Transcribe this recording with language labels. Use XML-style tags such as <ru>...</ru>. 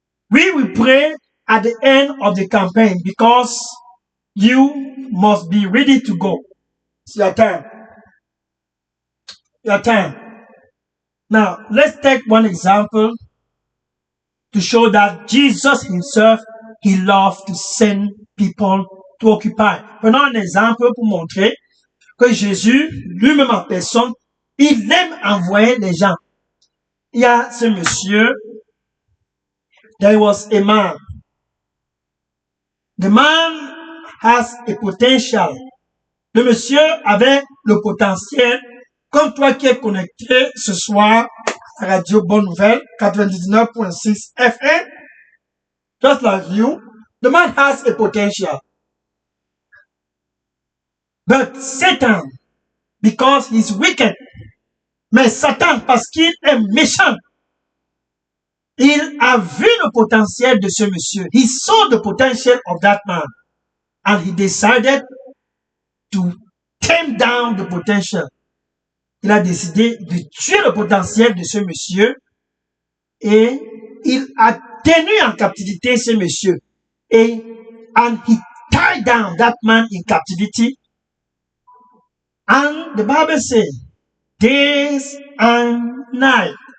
<en>We will pray at the end of the campaign because you must be ready to go. It's your time. Your time. Now, let's take one example to show that Jesus himself, he loved to send people to occupy.</en> <fr>Prenons un exemple pour montrer que Jésus, lui-même en personne, il aime envoyer les gens. Il y a ce monsieur,</fr> <en>there was a man. The man has a potential.</en> <fr>Le monsieur avait le potentiel, comme toi qui es connecté ce soir à Radio Bonne Nouvelle, 99.6 FM,</fr> <en>just like you, the man has a potential. But Satan, because he's wicked,</en> <fr>mais Satan, parce qu'il est méchant, il a vu le potentiel de ce monsieur.</fr> <en>He saw the potential of that man. And he decided to tame down the potential.</en> <fr>Il a décidé de tuer le potentiel de ce monsieur et il a tenu en captivité ce monsieur.</fr> <en>And he tied down that man in captivity. And the Bible says, days and night.</en>